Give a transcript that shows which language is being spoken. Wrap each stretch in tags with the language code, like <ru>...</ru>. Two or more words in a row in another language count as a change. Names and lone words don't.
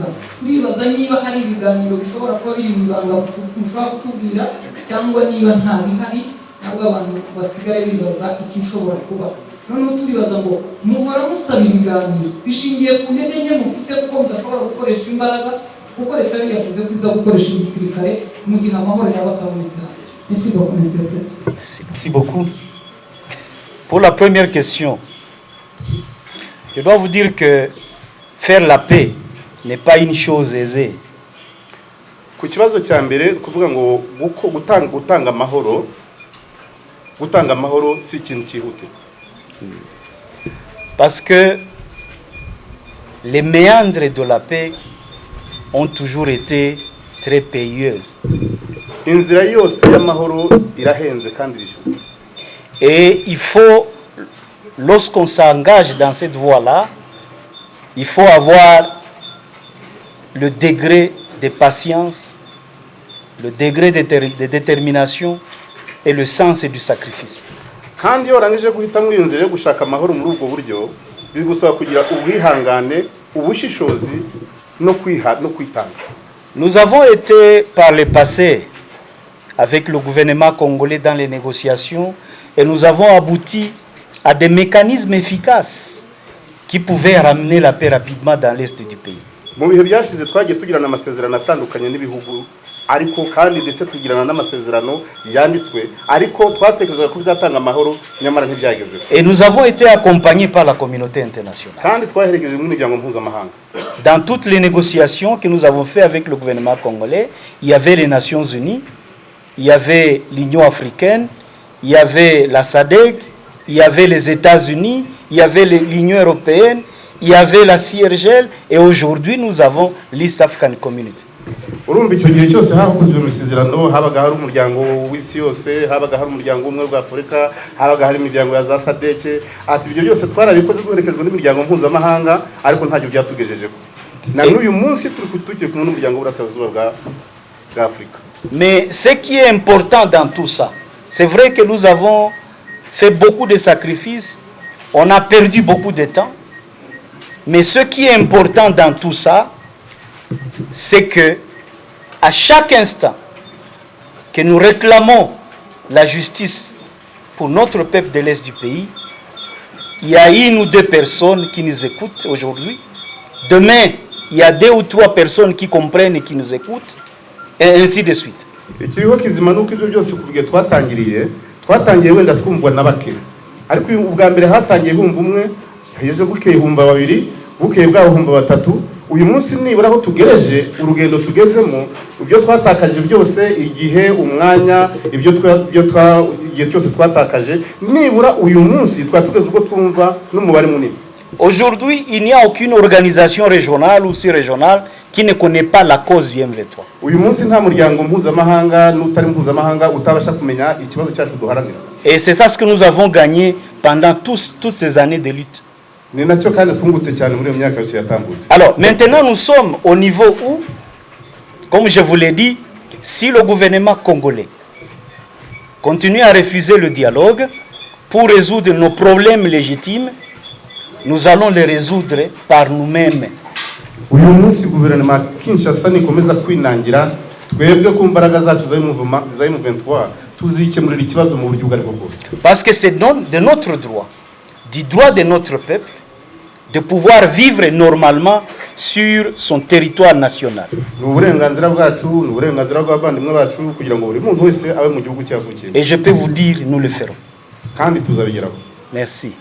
<rw>Turibaza niba hari ibiganiro bishobora kuba biri mu ibanga mushobora kutubwira, cyangwa niba nta bihari nabwo abantu basigaye bibaza ikishobora kuba. Noneho turibaza ngo muhora musaba ibiganiro bishingiye ku ntege nke mufite kuko mudashobora gukoresha imbaraga, kuko leta yavuze ko iza gukoresha igisirikare mu gihe amahoro yaba atabonetse.</rw> <fr>Merci beaucoup, monsieur le président. Merci beaucoup. Pour la première question, je dois vous dire que faire la paix n'est pas une chose aisée.</fr> <rw>Ku kibazo cya mbere kuvuga ngo gutanga amahoro si ikintu cyihutirwa.</rw> <fr>Parce que les méandres de la paix ont toujours été très périlleuses.</fr> <rw>Inzira yose y'amahoro irahenze kandi rishyushye.</rw> <fr>Et il faut, lorsqu'on s'engage dans cette voie-là, il faut avoir le degré de patience, le degré de détermination et le sens du sacrifice.</fr> <rw>Kandi yorangije guhitamo iyo nzira yo gushaka amahoro muri ubwo buryo, bigusaba kugira ubwihangane, ubushishozi no kwitanga.</rw> <fr>Nous avons été par le passé avec le gouvernement congolais dans les négociations et nous avons abouti à des mécanismes efficaces qui pouvaient ramener la paix rapidement dans l'est du pays.</fr> <rw>Mu bihe byashize twagiye tugirana amasezerano atandukanye n'ibihugu, ariko kandi ndetse tugirana n'amasezerano yanditswe, ariko twatekerezaga ko bizatanga amahoro nyamara ntibyagezeho.</rw> <fr>Et nous avons été accompagnés par la communauté internationale.</fr> <rw>Kandi twaherekeje mu miryango mpuzamahanga.</rw> <fr>Dans toutes les négociations que nous avons fait avec le gouvernement congolais, il y avait les Nations Unies, il y avait l'Union africaine, il y avait la SADC, il y avait les États-Unis, il y avait l'Union européenne, il y avait la CIRGL, et aujourd'hui nous avons l'</fr> <en>East African Community.</en> <rw>Urumva icyo gihe cyose hakozwe amasezerano, habaga hari umuryango w'isi yose, habaga hari umuryango umwe wa Afurika, habaga hari imiryango ya za SADC, ati ibyo byose twarabikoze twerekezwa n'imiryango mpuzamahanga, ariko ntacyo byatugejejeho. Na n'uyu munsi turi kumwe n'umuryango w'Uburasirazuba bwa Afurika.</rw> <fr>Mais ce qui est important dans tout ça, c'est vrai que nous avons fait beaucoup de sacrifices, on a perdu beaucoup de temps, mais ce qui est important dans tout ça, c'est que à chaque instant que nous réclamons la justice pour notre peuple de l'Est du pays, il y a une ou deux personnes qui nous écoutent aujourd'hui. Demain, il y a 2 ou 3 personnes qui comprennent et qui nous écoutent, et ainsi de suite.</fr> <rw>Ikiriho kizima nuko ibyo byose kuvuga twatangiye wenda twumvwa n'abakire, ariko ubwa mbere hatangiye humva umwe, hageze bukeye humva babiri, bukeye bwaho humva batatu. Uyu munsi nibura aho tugereje urugendo tugezemo, ibyo twatakaje byose, igihe, umwanya, igihe cyose twatakaje, nibura uyu munsi twatugeze ubwo twumva n'umubare munini.</rw> <fr>Aujourd'hui, il n'y a aucune organisation régionale ou sous-régionale qui ne connaît pas la cause du M23.</fr> <rw>Uyu munsi nta muryango mpuzamahanga n'utari mpuzamahanga utabasha kumenya ikibazo cyacu duharanira.</rw> <fr>Et c'est ça ce que nous avons gagné pendant toutes ces années de lutte. Alors maintenant nous sommes au niveau où, comme je vous l'ai dit, si le gouvernement congolais continue à refuser le dialogue pour résoudre nos problèmes légitimes, nous allons les résoudre par nous-mêmes.</fr> <rw>Uyu munsi guverinoma Kinshasa nikomeza kwinangira, twebwe ku mbaraga zacu za M23 tuzikemurira ikibazo mu buryo bwari bwose.</rw> <fr>Parce que c'est de notre droit, du droit de notre peuple, de pouvoir vivre normalement sur son territoire national. Et je peux vous dire, nous le ferons. Merci.</fr>